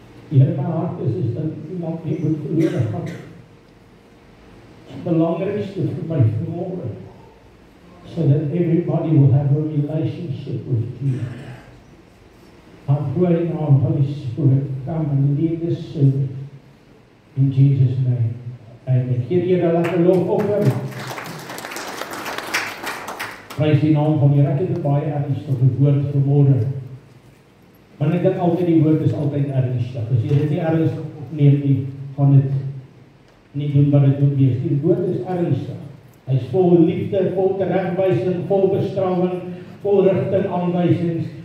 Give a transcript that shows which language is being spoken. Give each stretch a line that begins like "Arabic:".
Afrikaans: Here, my hart is dat iemand nie moet verloor gaan. Die belangrikste vir my vanmôre,
English: so that everybody will have a relationship with you. I pray now, Holy Spirit, come and lead this service in Jesus' name.
Afrikaans: Amen. Gee die Here lekker lof offer. Prys die naam van die Here. Ek het 'n baie ernstige woord vanmôre. Maar ek dink altyd die woord is altyd ernstig. As jy dit nie ernstig opneem nie, gaan dit nie doen wat dit moet wees. Die woord is ernstig. Hy is vol liefde, vol teregwysing, vol bestrawing, vol rigting aanwysings.